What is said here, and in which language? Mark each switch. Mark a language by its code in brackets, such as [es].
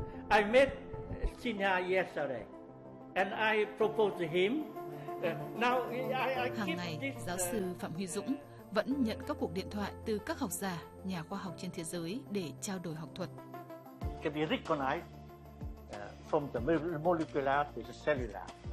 [en] I met Sinha yesterday and I proposed to him. [vi] Hàng ngày, giáo sư Phạm Huy Dũng vẫn nhận các cuộc điện thoại từ các học giả, nhà khoa học trên thế giới để trao đổi học thuật. [en] Can be recognized from the molecular to the cellular.